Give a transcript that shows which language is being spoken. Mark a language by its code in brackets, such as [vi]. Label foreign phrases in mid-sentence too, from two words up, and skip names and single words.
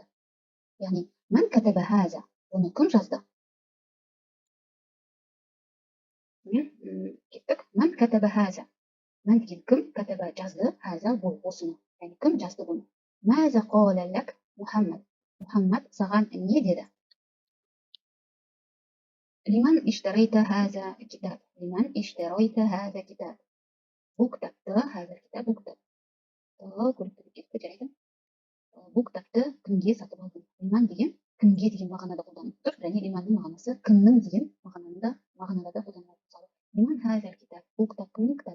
[kk] Яғни, [ar] من كتب هذا, [kk] оны кім жазды? [ar] Кеттік, من كتب هذا. [kk] Мән деген кім, кәтәбә жазды, хәзә бұл осыны. Яғни, кім жазды бұны? [ar] ماذا قال لك [kk] Мұхаммад. Мұхаммад саған не деді? [ar] لمن اشتريت هذا كتاب. لمن اشتريت هذا كتاب. [kk] Бұл кітапты, [ar] هذا كتاب, [kk] бұл кітапты. Бұл кітапты кімге сатып алдың? Лиман деген кімге деген мағынада қолданылып тұр. Және лиманның мағынасы кімнің деген мағынада қолданылады. [ar] لمن هذا كتاب. [kk] Бұл кітап кімнің кітабы?